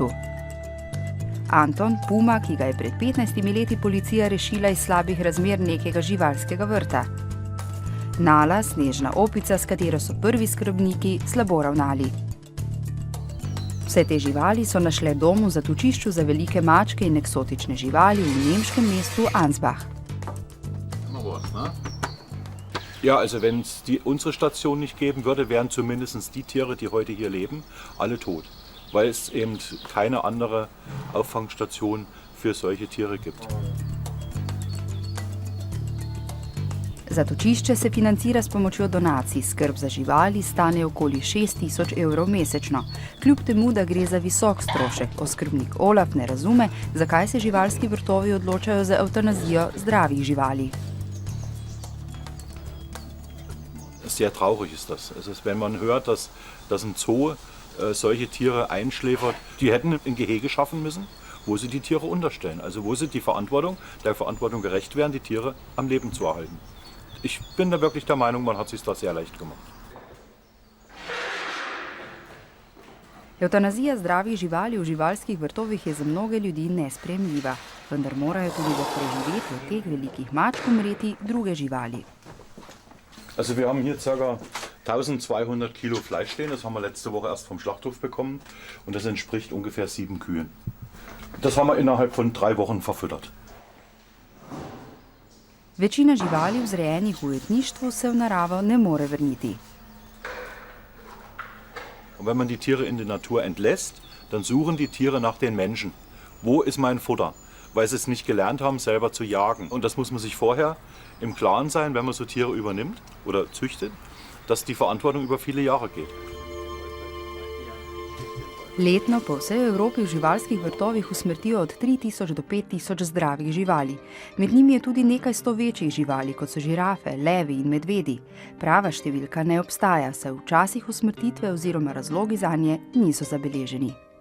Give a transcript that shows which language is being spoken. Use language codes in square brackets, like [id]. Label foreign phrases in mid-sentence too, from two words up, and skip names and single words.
[sl] Anton, puma, ki ga je pred 15 leti policija rešila iz slabih razmer nekega živalskega vrta. Nala, snežna opica, s katero so prvi skrbniki slabo ravnali. Vse te živali so našle dom v zatočišču za velike mačke in eksotične živali v nemškem mestu Ansbach. [de] Ja, also wenn es unsere Station nicht geben würde, wären zumindest die Tiere, die heute hier leben, alle tot. Weil es eben keine andere Auffangstation für solche Tiere gibt. [sl] Zatočišče se financira s pomočjo donacij, skrb za živali stane okoli 6000 evrov mesečno. Kljub temu, da gre za visok strošek, oskrbnik Olaf ne razume, zakaj se živalski vrtovi odločajo za evtanazijo zdravih živali. [de] Sehr traurig ist das. Also wenn man hört, dass ein Zoo solche Tiere einschläfert, die hätten ein Gehege schaffen müssen, wo sie die Tiere unterstellen. Also wo sie der Verantwortung gerecht werden, die Tiere am Leben zu erhalten. Ich bin da wirklich der Meinung, man hat sich das sehr leicht gemacht. [sl] Evtanazija zdravih živali v živalskih vrtovih je za mnoge ljudi nesprejemljiva, vendar morajo tudi za preživetju teh velikih mačk umreti druge živali. [de] Also wir haben hier ca. 1200 Kilo Fleisch stehen, das haben wir letzte Woche erst vom Schlachthof bekommen und das entspricht ungefähr 7 Kühen. Das haben wir innerhalb von 3 Wochen verfüttert. [sl] Večina živali vzrejenih v ujetništvu se v naravo ne more vrniti. [de] Und wenn man die Tiere in die Natur entlässt, dann suchen die Tiere nach den Menschen. Wo ist mein Futter? Weil sie es nicht gelernt haben, selber zu jagen. Und das muss man sich vorher im Klaren sein, wenn man so Tiere übernimmt oder züchtet, dass die Verantwortung über viele Jahre geht. [sl] Letno po vsej Evropi v živalskih vrtovih usmrtijo od 3000 do 5000 zdravih živali. Med njimi je tudi nekaj 100 večjih živali, kot so žirafe, levi in medvedi. Prava številka ne obstaja, saj včasih usmrtitve oziroma razlogi zanje niso zabeleženi.